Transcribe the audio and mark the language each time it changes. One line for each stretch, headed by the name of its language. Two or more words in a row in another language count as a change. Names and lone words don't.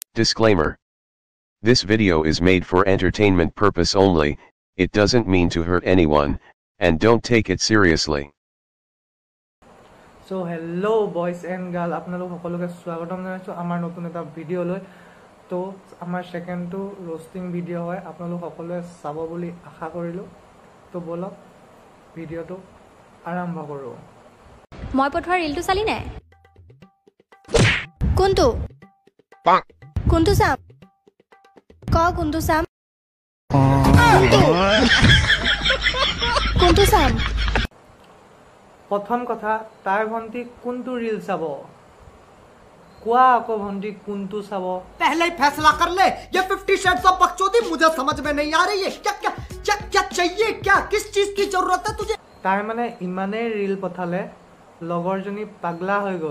English: Disclaimer. This video is made for entertainment purpose only, it doesn't mean to hurt anyone, and don't take it seriously. So hello boys and girls,
Assamese: আপোনালোক সকলোকে স্বাগতম জনাইছো আমাৰ নতুন এটা ভিডিও লৈ। তো আমাৰ
English: second to roasting
Assamese: ভিডিও হয়, আপোনালোক সকলোৱে চাব বুলি আশা কৰিলো। তো বলক ভিডিওটো আৰম্ভ কৰো। মই পঠোৱা ৰিলটো চালি নাই? কোনটো চাম? কোনটো চাম? কোনটো চাম? প্ৰথম কথা, তাই ভন্টি কোনটো ৰিল চাব? কোৱা আকৌ ভন্টি কোনটো চাব?
Hindi: पहले ही फैसला कर ले। ये 50
English: shades of
Hindi: बकचोदी मुझे समझ में नहीं आ रही है। क्या क्या क्या क्या चाहिए? क्या किस चीज की जरूरत है तुझे?
Assamese: তাই মানে ইমানেই ৰিল পঠালে লগৰজনী পাগলা হৈ গ'ল।